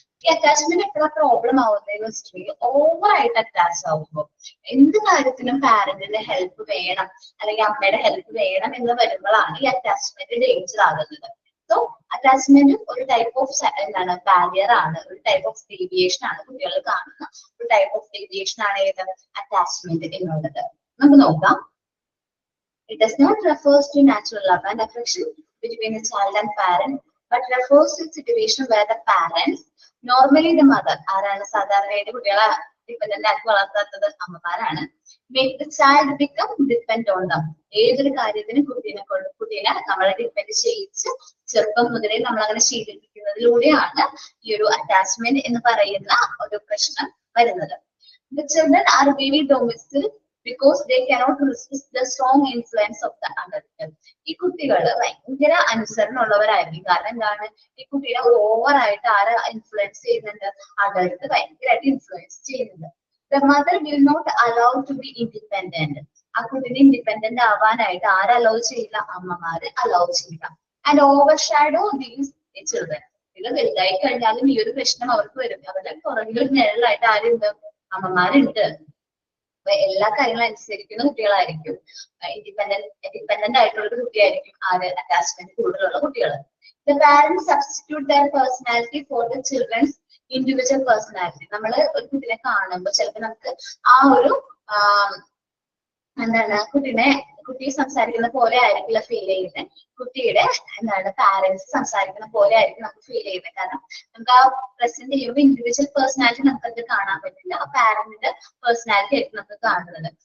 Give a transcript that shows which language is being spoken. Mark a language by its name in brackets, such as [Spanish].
[Malayalam] ഈ അറ്റാച്ച്മെന്റ് എപ്പോഴാണ് പ്രോബ്ലം ആവുന്നതെന്ന് വെച്ചിട്ടുണ്ടെങ്കിൽ ഓവറായിട്ട് അറ്റാച്ച് ആവുമ്പോൾ, എന്ത് കാര്യത്തിനും പാരന്റിന്റെ ഹെൽപ്പ് വേണം അല്ലെങ്കിൽ അമ്മയുടെ ഹെൽപ്പ് വേണം എന്ന് വരുമ്പോഴാണ് ഈ അറ്റാച്ച്മെന്റ് ഡേഞ്ചർ ആകുന്നത്. സോ അറ്റാച്ച്മെന്റ് ഒരു ടൈപ്പ് ഓഫ് എന്താണ് ബാരിയർ ആണ്, ഒരു ടൈപ്പ് ഓഫ് ഡീവിയേഷൻ ആണ്. കുട്ടികൾ കാണുന്ന ഒരു ടൈപ്പ് ഓഫ് ഡീവിയേഷൻ ആണ് ഏത് അറ്റാച്ച്മെന്റ് എന്നുള്ളത്. നമുക്ക് നോക്കാം. [English] It does not refers to natural love and affection between a child and parent, but refers to a situation where the parents, normally the mother, [Malayalam] ആരാണ് സാധാരണയായിട്ട് കുട്ടികളെ ഡിപെൻഡന്റ് ആക്കി വളർത്താത്തത് അമ്മമാരാണ്, [English] make the child become dependent on them. [Malayalam] ഏതൊരു കാര്യത്തിനും കുട്ടീനെ നമ്മളെ depend ചെയ്യിച്ച് ചെറുപ്പം മുതലേ നമ്മൾ അങ്ങനെ ശീലിപ്പിക്കുന്നതിലൂടെയാണ് ഈ ഒരു അറ്റാച്ച്മെന്റ് എന്ന് പറയുന്ന ഒരു പ്രശ്നം വരുന്നത്. [English] The children are very domestic because they cannot resist the strong influence of the adult. [Malayalam] ഈ കുട്ടികൾ ഭയങ്കര അനുസരണമുള്ളവരായിരിക്കും. കാരണം എന്താണ്, ഈ കുട്ടീനെ ഓവറായിട്ട് ആരെ ഇൻഫ്ലുവൻസ് ചെയ്യുന്നുണ്ട്, അഡൾട്ട് ഭയങ്കരമായിട്ട് ഇൻഫ്ലുവൻസ് ചെയ്യുന്നുണ്ട്. [English] The mother will not allow to be independent. [Malayalam] ആ കുട്ടീനെ ഇൻഡിപെൻഡന്റ് ആവാനായിട്ട് ആര് അലോ ചെയ്യില്ല, അമ്മമാര് അലോ ചെയ്യില്ല. [English] And overshadow these children. [Malayalam] ഇത് വലുതായി കഴിഞ്ഞാലും ഈ ഒരു പ്രശ്നം അവർക്ക് വരും. അവരുടെ പുറകിൽ ഒരു നിഴലായിട്ട് ആരുണ്ട്, അമ്മമാരുണ്ട്. എല്ലാ കാര്യങ്ങളും അനുസരിക്കുന്ന കുട്ടികളായിരിക്കും, ഇൻഡിപെൻഡന്റ് ആയിട്ടുള്ള ഒരു കുട്ടിയായിരിക്കും ആര് അറ്റാച്ച്മെന്റ് കൂടുതലുള്ള കുട്ടികൾ. [English] The parents substitute their personality for the children's individual personality. [Malayalam] നമ്മൾ ഒരു കുട്ടിനെ കാണുമ്പോൾ ചിലപ്പോൾ നമുക്ക് ആ ഒരു എന്താണ് കുട്ടി സംസാരിക്കുന്ന പോലെ ആയിരിക്കില്ല ഫീൽ ചെയ്യുന്നത്, കുട്ടിയുടെ എന്താണ് പാരന്റ്സ് സംസാരിക്കുന്ന പോലെ ആയിരിക്കും നമുക്ക് ഫീൽ ചെയ്യുന്നത്. കാരണം നമുക്ക് ആ പ്രസന്റ് ചെയ്യുമ്പോൾ ഇൻഡിവിജ്വൽ പേഴ്സണാലിറ്റി നമുക്കത് കാണാൻ പറ്റില്ല, ആ പാരന്റിന്റെ പേഴ്സണാലിറ്റി ആയിരിക്കും നമുക്ക് കാണുന്നത്.